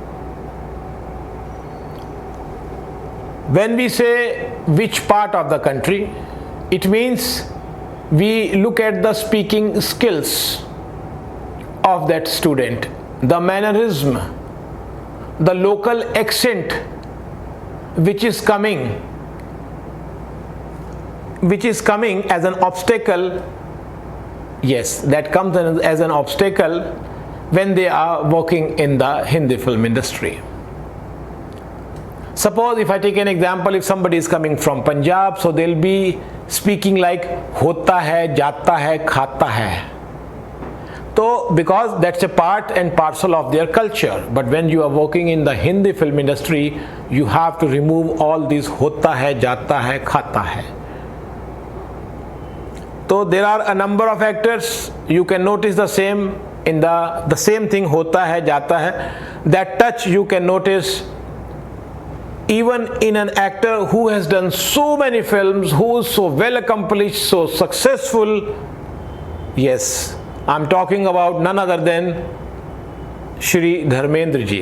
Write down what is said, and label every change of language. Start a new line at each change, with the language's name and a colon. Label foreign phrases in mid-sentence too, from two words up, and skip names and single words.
English: When we say which part of the country, it means we look at the speaking skills of that student, the mannerism, the local accent which is coming as an obstacle. Yes, that comes as an obstacle when they are working in the Hindi film industry. Suppose if I take an example, if somebody is coming from Punjab, so they'll be speaking like
Hindi: होता है, जाता है, खाता है.
English: So because that's a part and parcel of their culture. But when you are working in the Hindi film industry, you have to remove all these
Hindi: होता है, जाता है, खाता है.
English: So there are a number of actors. You can notice the same in the same thing,
Hindi: होता है, जाता है.
English: That touch you can notice even in an actor who has done so many films, who is so well accomplished, so successful. Yes, I'm talking about none other than Shri Dharmendra ji.